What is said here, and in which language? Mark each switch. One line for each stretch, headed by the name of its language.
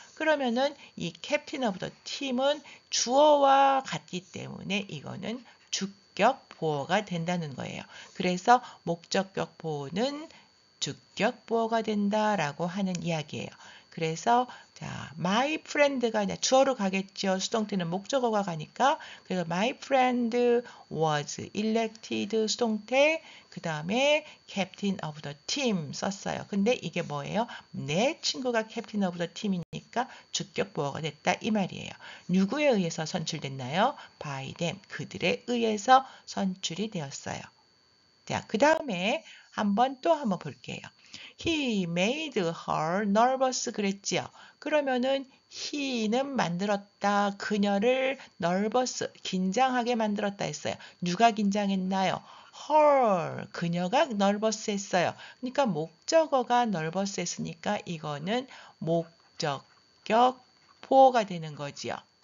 Korean: 그러면은 이 captain of the team은 주어와 같기 때문에 이거는 주격 보어가 된다는 거예요. 그래서 목적격 보어는 주격 보어가 된다라고 하는 이야기예요. 그래서 자, my friend가 주어로 가겠죠. 수동태는 목적어가 가니까.
English: 그래서 my friend was elected
Korean: 수동태 그 다음에
English: captain of the team
Korean: 썼어요. 근데 이게 뭐예요? 내 친구가 captain of the team이니까 주격 보어가 됐다 이 말이에요. 누구에 의해서 선출됐나요? by them 그들에 의해서 선출이 되었어요. 자, 그 다음에 한번 볼게요.
English: He made her nervous
Korean: 그랬지요. 그러면은 he는 만들었다. 그녀를 nervous, 긴장하게 만들었다 했어요. 누가 긴장했나요? her, 그녀가 nervous 했어요. 그러니까 목적어가 nervous 했으니까 이거는 목적격 보어가 되는 거지요.